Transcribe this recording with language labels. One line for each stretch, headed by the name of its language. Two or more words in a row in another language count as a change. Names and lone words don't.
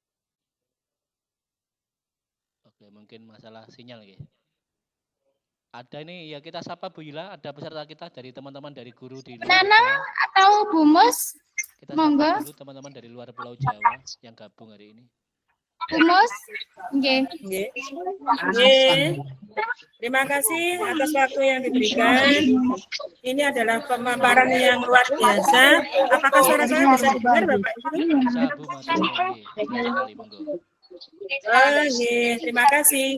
Indonesian: Oke, mungkin masalah sinyal nggih. Ada ini ya, kita sapa Bu Yula, ada peserta kita dari teman-teman dari guru di luar Nana Jawa. atau Bu Mus? Kita Monggo. sapa dulu teman-teman dari luar Pulau Jawa yang gabung hari ini. Bu Mus? Nggih. Terima kasih atas waktu yang diberikan. Ini adalah pemaparan yang luar biasa. Apakah suara saya bisa didengar, Bapak Ibu? Bisa Bu, masuk nggih. Sekali monggo. Terima kasih.